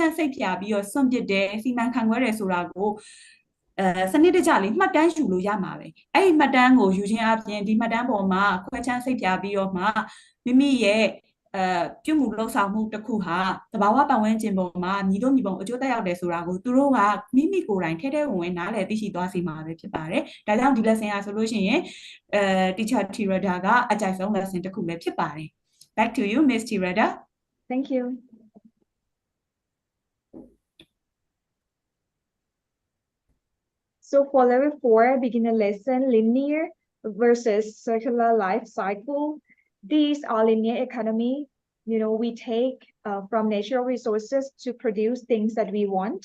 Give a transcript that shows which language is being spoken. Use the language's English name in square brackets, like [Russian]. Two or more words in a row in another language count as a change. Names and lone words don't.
[Burmese] မ်းစိတ်ဖြာပြီးတော့စွန့်ပစ်တယ်စီမံခန့်ခွဲတယ်ဆိုတာကိုစနစ်တကျလေးမှတ်တမ်းယူလို့ရမှာပဲအဲ့ဒီမှတ်တမ်းကိုယူခြင်းအပြင်ဒီမှတ်တမ်းပေါ်မှာခွဲချမ်းစိတ်ဖြာပြီးတော့မှမိမိရဲ့ပြုမှုလှုပ်ဆောင်မှုတစ်ခုဟာသဘာဝပတ်ဝန်းကျင်ပေါ်မှာညီတို့ညီပုံအကျိုးသက်ရောက်တယ်ဆိုတာကိုသူတို့ကမိမိကိုယ်တိုင်ထဲထဲဝင်ဝင်နားလည်သိရှိသွားစေမှာပဲဖြစ်ပါတယ်ဒါကြောင့်ဒီ lesson ဟာဆိုလို့ရှိရင် teacher Tirada ကအကြိုက်ဆုံး lesson တစ်ခုပဲဖြစ်ပါတယ် [English] back to you Miss Tirada Thank you. So for level 4 beginner lesson, linear versus circular life cycle. These are linear economy. You know, we take from natural resources to produce things that we want.